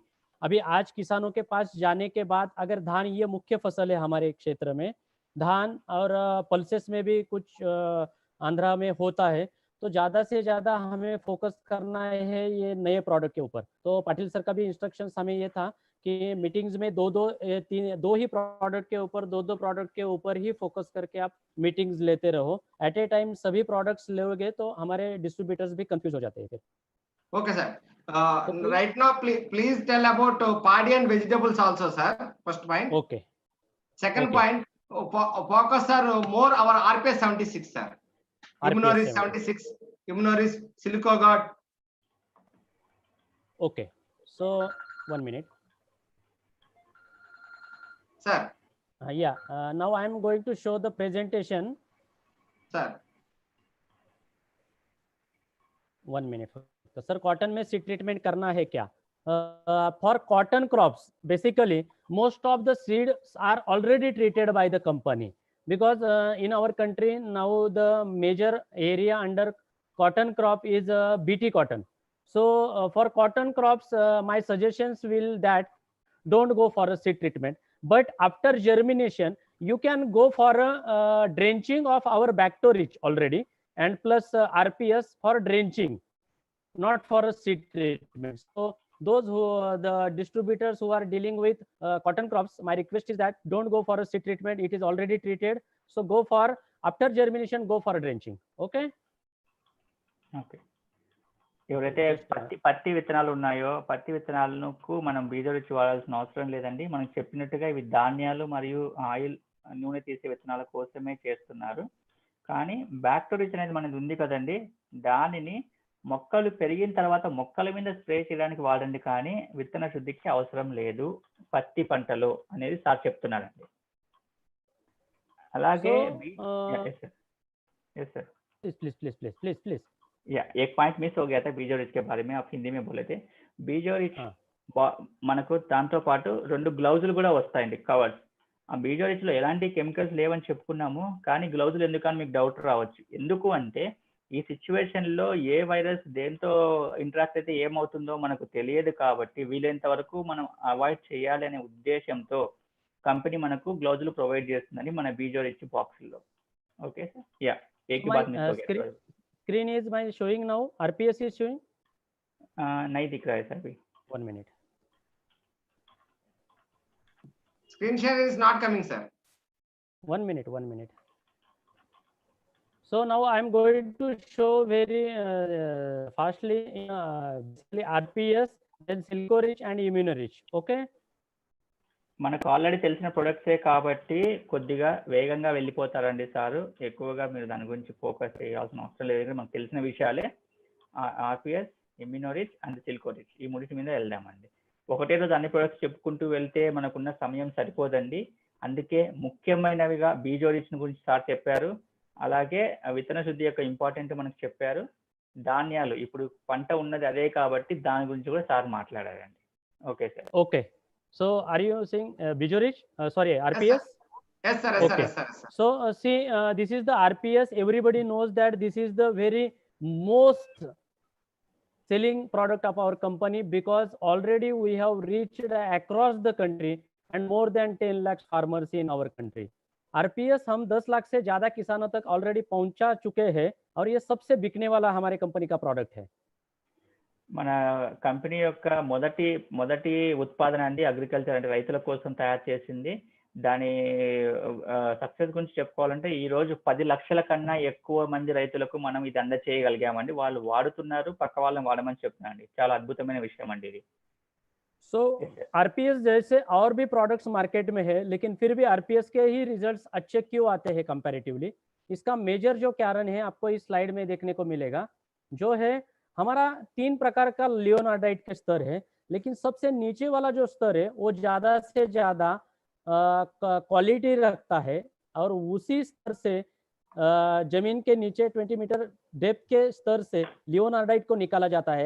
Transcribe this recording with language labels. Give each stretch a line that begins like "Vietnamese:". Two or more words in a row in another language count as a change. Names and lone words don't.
Hindi: अभी आज किसानों के पास जाने के बाद अगर धान ये मुख्य फसल है हमारे क्षेत्र में, धान और पल्सेस में भी कुछ आंध्रा में होता है, तो ज़्यादा से ज़्यादा हमें फोकस करना है ये नए प्रोडक्ट के ऊपर. तो पाटिल सर का भी इंस्ट्रक्शंस हमें ये था कि मीटिंग्स में 2 ही प्रोडक्ट के ऊपर 2 प्रोडक्ट के ऊपर ही फोकस करके आप मीटिंग्स लेते रहो.
English: at a time
Hindi: सभी प्रोडक्ट्स लोगे तो हमारे डिस्ट्रीब्यूटर्स भी कंफ्यूज हो जाते हैं फिर.
English: Okay, sir. Right now, please tell about paddy and vegetables also, sir. First point. Okay. Second point, focus, sir, more our RPS 76, sir. Immunoris 76, Immunoris, Silico Guard. Okay. So 1 minute. Sir. Yeah. Now I am going to show the presentation. Sir. 1 minute.
Hindi: तो सर कॉटन में सीड ट्रीटमेंट करना है क्या?
English: for cotton crops basically most of the seeds are already treated by the company because in our country now the major area under cotton crop is BT cotton. So for cotton crops, my suggestions will that don't go for a seed treatment, but after germination you can go for a drenching of our Bactorich already, and plus RPS for drenching, not for a seed treatment. So those who the distributors who are dealing with cotton crops, my request is that don't go for a seed treatment, it is already treated. So go for after germination, go for a drenching. Okay.
Telugu: ఓకే, ఎవరైతే పత్తి విత్తనాలు ఉన్నాయో పత్తి విత్తనాలకు మనం బీజరుచి వాడాల్సిన అవసరం లేదండి. మనం చెప్పినట్టుగా ఇవి ధాన్యాలు మరియు ఆయిల్ నూనె తీసే విత్తనాల కోసమే చేస్తున్నారు. కానీ బ్యాక్టోరిచ్ అనేది మనది ఉంది కదండి, దానిని మొక్కలు పెరిగిన తర్వాత మొక్కల మీద స్ప్రే చేయడానికి వాడండి, కానీ విత్తన శుద్ధికి అవసరం లేదు పత్తి పంటలో అనేది సార్ చెప్తున్నారండి. అలాగే
Hindi: प्लीज या एक पॉइंट मिस हो गया था बीजोरिच के बारे में, आप हिंदी में बोले थे.
Telugu: बीजोरिच మనకు దాంతో పాటు 2 గ్లౌజులు కూడా వస్తాయండి, కవర్స్. ఆ బీజోరిచ్ లో ఎలాంటి కెమికల్స్ లేవని చెప్పుకున్నాము, కానీ గ్లౌజులు ఎందుకని మీకు డౌట్ రావచ్చు. ఎందుకు అంటే ఈ సిచ్యువేషన్ లో ఏ వైరస్ దేంతో ఇంటరాక్ట్ అయితే ఏమవుతుందో మనకు తెలియదు, కాబట్టి వీలైనంత వరకు మనం అవాయిడ్ చేయాలి అనే ఉద్దేశంతో కంపెనీ మనకు గ్లౌజులు ప్రొవైడ్ చేస్తుందని మన బీజోరిచ్ బాక్స్ లో.
English: okay sir,
Hindi: యా एक बात मिस हो गया.
English: Screen is my showing now, RPS is showing.
Hindi: नहीं दिख रहा है सर अभी.
English: 1 minute. Screen share is not coming, sir. 1 minute. So now I am going to show very fastly basically RPS, then Silcorich and Immunorich. Okay.
Telugu: మనకు ఆల్రెడీ తెలిసిన ప్రొడక్ట్సే కాబట్టి కొద్దిగా వేగంగా వెళ్ళిపోతారండి సారు. ఎక్కువగా మీరు దాని గురించి ఫోకస్ చేయాల్సిన అవసరం లేదు, మనకు తెలిసిన విషయాలే. ఆర్పిఎస్, ఇమ్యూనోరిచ్ అండ్ సిల్కోరిచ్, ఈ మూడింటి మీద వెళ్దామండి. ఒకటే రోజు అన్ని ప్రొడక్ట్స్ చెప్పుకుంటూ వెళ్తే మనకున్న సమయం సరిపోదండి. అందుకే ముఖ్యమైనవిగా బీజోరిచ్ గురించి సార్ చెప్పారు, అలాగే విత్తన శుద్ధి యొక్క ఇంపార్టెంట్ మనకు చెప్పారు. ధాన్యాలు ఇప్పుడు పంట ఉన్నది అదే కాబట్టి దాని గురించి కూడా సార్ మాట్లాడారండి.
English: okay sir.
Telugu: ఓకే.
English: So are you saying Bijorich? Sorry, RPS? Yes, sir. Okay. So see, this is the RPS. Everybody knows that this is the very most selling product of our company, because already we have reached across the country and more than 10 lakh farmers in our country.
Hindi: RPS हम 10 लाख से ज्यादा किसानों तक ऑलरेडी पहुंचा चुके हैं और ये सबसे बिकने वाला हमारे कंपनी का प्रोडक्ट है.
Telugu: మన కంపెనీ యొక్క మొదటి ఉత్పాదన అండి అగ్రికల్చర్, అంటే రైతుల కోసం తయారు చేసింది. దాని సక్సెస్ గురించి చెప్పుకోవాలంటే ఈ రోజు 10 లక్షల కన్నా ఎక్కువ మంది రైతులకు మనం ఇది అందచేయగలిగామండి. వాళ్ళు వాడుతున్నారు, పక్క వాళ్ళని వాడమని చెప్తున్నాండి. చాలా అద్భుతమైన విషయం అండి ఇది.
Hindi: So RPS जैसे और भी प्रोडक्ट्स मार्केट में है, लेकिन फिर भी RPS के ही रिजल्ट्स अच्छे क्यों आते हैं कंपैरेटिवली? इसका मेजर जो कारण है आपको इस स्लाइड में देखने को मिलेगा, जो है हमारा 3 प्रकार का लियोनार्डाइट का स्तर है, लेकिन सबसे नीचे वाला जो स्तर है वो ज्यादा से ज्यादा क्वालिटी रखता है, और उसी स्तर से जमीन के नीचे 20
English: meter depth
Hindi: के स्तर से लियोनार्डाइट को निकाला जाता है.